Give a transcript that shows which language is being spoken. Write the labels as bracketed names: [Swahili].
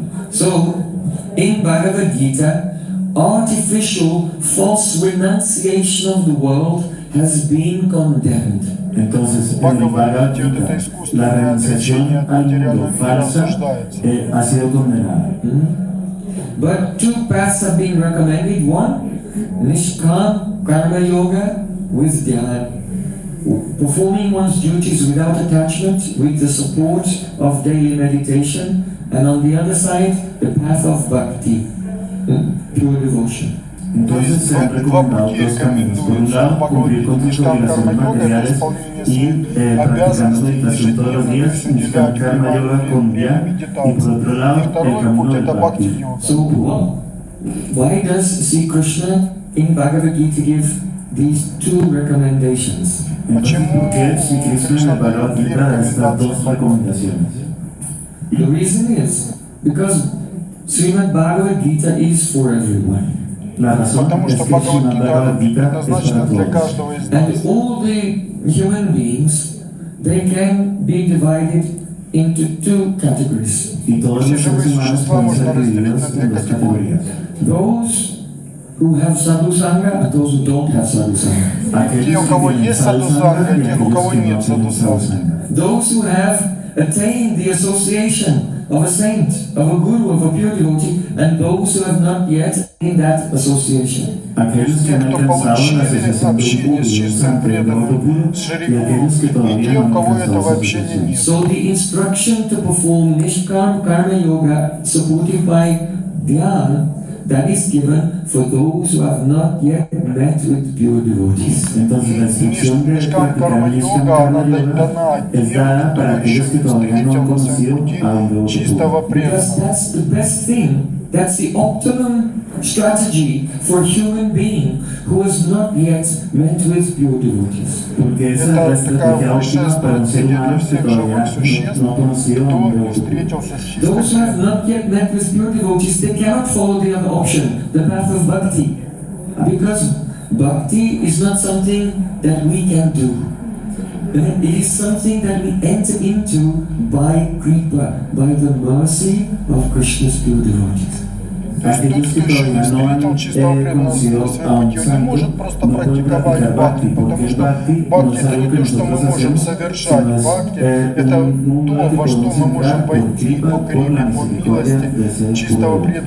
[English] So, in Bhagavad Gita, artificial false renunciation of the world has been condemned. [Spanish] Entonces, en el Bhagavad Gita, la renunciación al mundo falsa ha sido condenada. [English] But two paths have been recommended. One, nishkam karma yoga with dhyana, performing one's duties without attachment, with the support of daily meditation, and on the other side, the path of bhakti, pure devotion. [Spanish] Entonces se han recomendado dos caminos. Por un lado, cumplir con tus obligaciones materiales y practicando meditación todos los días, buscar karma yoga con dhyana, y por otro lado, el camino del bhakti. [English] So, why does Sri Krishna in Bhagavad Gita give these two recommendations? [Spanish] Entonces, ¿por qué Sri Krishna en el Bhagavad Gita da estas dos recomendaciones? [English] The reason is because Srimad Bhagavad Gita is for everyone. [Spanish] La razón es que Srimad Bhagavad Gita es para todos. [English] And all the human beings, they can be divided into two categories. [Spanish] Y todos los seres humanos pueden ser divididos en dos categorías. [English] Those who have sadhu sangha and those who don't have sadhu sangha. [Russian] Те, у кого есть саду санга, те, у кого нет саду санга. [English] Those who have attained the association of a saint, of a guru, of a pure devotee, and those who have not yet in that association. [Spanish] Aquellos que han alcanzado la asociación de un guru, de un santo, de un devoto puro, y aquellos que todavía no han alcanzado esa asociación. [English] So the instruction to perform nishkam karma yoga supported by dhyana, that is given for those who have not yet met with pure devotees. [Spanish] Entonces la instrucción de practicar nishkam karma yoga es dada para aquellos que todavía no han conocido a un devoto puro. [English] Because that's the best thing That's the optimum strategy for a human being who is not yet met with pure devotees. [Spanish] Porque esa es la estrategia óptima para un ser humano que todavía no ha conocido a un devoto. [English] Those who have not yet met with pure devotees, they cannot follow the other option, the path of bhakti. Because bhakti is not something that we can do. It is something that we enter into by kripa, by the mercy of Krishna's pure devotees. [Spanish] Aquellos que todavía no han conocido a un santo no pueden practicar bhakti, porque el bhakti no es algo que nosotros hacemos, sino es un mundo que podemos entrar por kripa, por la misericordia de ese puro.